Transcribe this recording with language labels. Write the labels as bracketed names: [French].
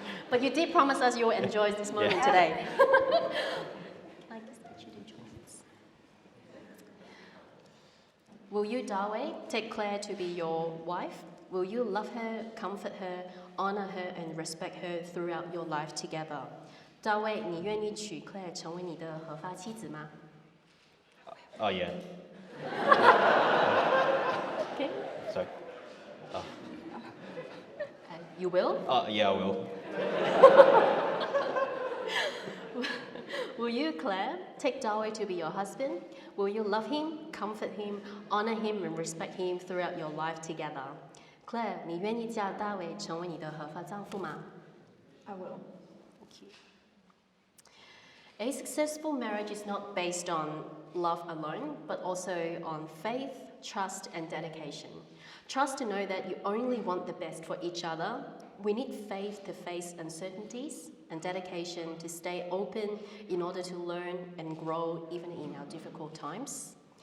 [English] But you did promise us you will enjoy this moment today. I guess that you enjoy this. Will you, Dawei, take Claire to be your wife? Will you love her, comfort her, honor her, and respect her throughout your life together? [Chinese] Dawei, 你愿意娶 Claire 成为你的合法妻子吗？ [English] Oh yeah. Okay. Sorry. Oh. You will? Yeah, I will. Will you, Claire, take Dawei to be your husband? Will you love him, comfort him, honor him, and respect him throughout your life together? [Chinese] Claire, 你愿意嫁大卫成为你的合法丈夫吗？ [English] I will. Thank you. A successful marriage is not based on love alone, but also on faith, trust, and dedication. Trust to know that you only want the best for each other. We need faith to face uncertainties and dedication to stay open in order to learn and grow even in our difficult times.